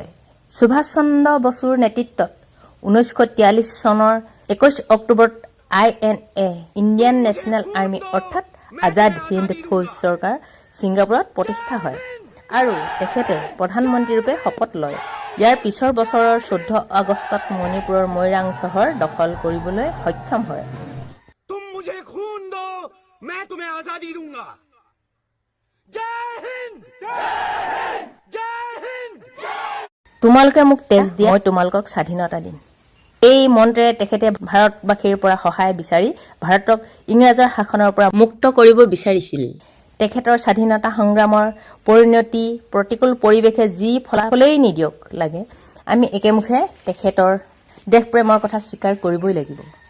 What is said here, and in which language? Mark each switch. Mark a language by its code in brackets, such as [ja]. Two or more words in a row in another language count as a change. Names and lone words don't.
[as] সুভাষ চন্দ্ৰ বসুৰ নেতৃত্বত 1943 চনৰ 21 অক্টোবৰত INA ইণ্ডিয়ান নেশ্যনেল আৰ্মি অৰ্থাৎ আজাদ হিন্দ ফৌজ চৰকাৰ ছিংগাপুৰত প্ৰতিষ্ঠা হয় আৰু তেখেতে প্ৰধানমন্ত্ৰী ৰূপে শপত লয়। ইয়াৰ পিছৰ বছৰৰ 14 আগষ্টত মণিপুৰৰ মৈৰাং চহৰ দখল কৰিবলৈ সক্ষম হয়। [hi] तुम मुझे खून दो, मैं तुम्हें आजादी दूंगा। जय हिंद, जय हिंद। [as] তোমালোকে মোক তেজ দিয়া, মই তোমালোকক স্বাধীনতা দিম। এই মন্ত্ৰেৰে তেখেতে ভাৰতবাসীৰ পৰা সহায় বিচাৰি ভাৰতক ইংৰাজৰ শাসনৰ পৰা মুক্ত কৰিব বিচাৰিছিল। তেখেতৰ স্বাধীনতা সংগ্ৰামৰ পৰিণতি প্ৰতিকূল পৰিৱেশে যি ফলাফলেই নিদিয়ক লাগে, আমি একেমুখে তেখেতৰ দেশপ্ৰেমৰ কথা স্বীকাৰ কৰিবই লাগিব।